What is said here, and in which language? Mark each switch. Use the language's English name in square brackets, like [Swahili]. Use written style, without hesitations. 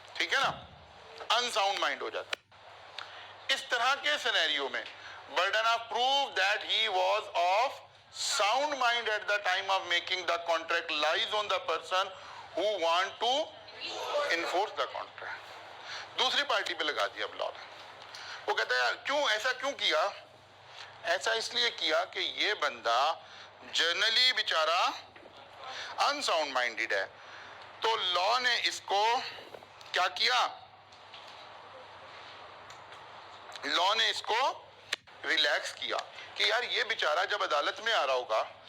[Urdu] ٹھیک ہے نا، انساؤنڈ مائنڈ ہو جاتا ہے. اس طرح کے سینیریو میں [English] burden of proof that he was of sound mind at the time of making the contract lies on the person who want to enforce the contract. [Urdu] دوسری party پہ لگا دیا اب لا. وہ کہتا ہے کیوں ایسا کیوں کیا؟ ایسا اس لیے کیا کہ یہ بندہ جنرلی بیچارہ انساؤنڈ مائنڈڈ ہے، تو لا نے اس کو کیا کیا؟ لا نے اس کو ریلیکس کیا کہ یار یہ بیچارہ جب عدالت میں آ رہا ہوگا